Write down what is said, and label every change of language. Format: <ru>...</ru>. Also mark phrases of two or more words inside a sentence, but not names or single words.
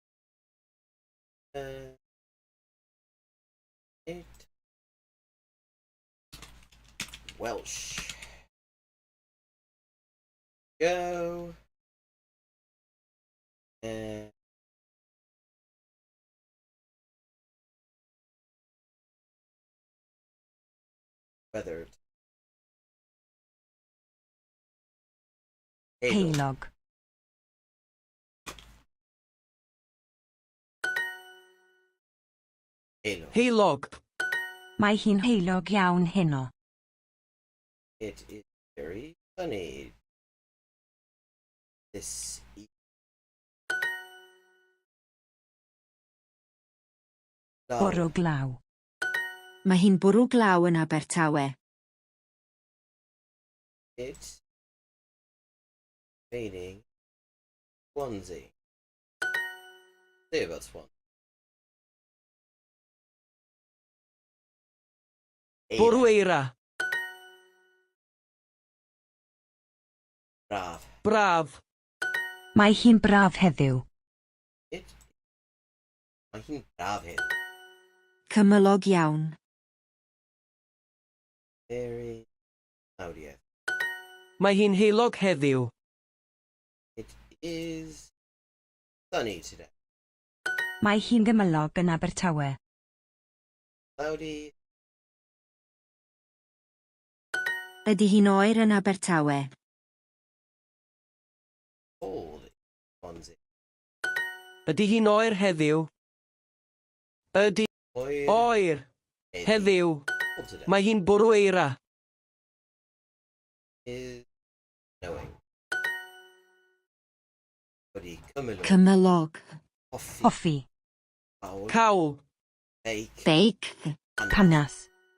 <en>It Welsh. Go. And Weather.</en> <cy>Heulog. Halo. Heulog. Mae hi'n heulog iawn heno.</cy> <en>It is very sunny this evening.</en> <cy>Bwrw glaw. Mae hi'n bwrw glaw yn Abertawe.</cy> <en>It's raining Swansea. Say about Swansea.</en> <cy>Bwrw eira. Braf. Braf. Mae hi'n braf heddiw. Mae hi'n braf hyn. Cymylog iawn.</cy> <en>Very cloudy.</en> <cy>Mae hi'n heulog heddiw.</cy> <en>It is sunny today.</en> <cy>Mae hi'n gymylog yn Abertawe.</cy> <en>Cloudy.</en> <cy>Ydy hi'n oer yn Abertawe?</cy> <en>Cold in Swansea.</en> <cy>Ydy hi'n oer heddiw? Ydy oer heddiw?</cy> <en>Cold today.</en> <cy>Mae hi'n bwrw eira.</cy> <en>Is snowing.</en> <cy>Wedi cymylog. Cymylog. Hoffi. Hoffi. Cawl. Cawl. Beic. Beic. Panas.</cy>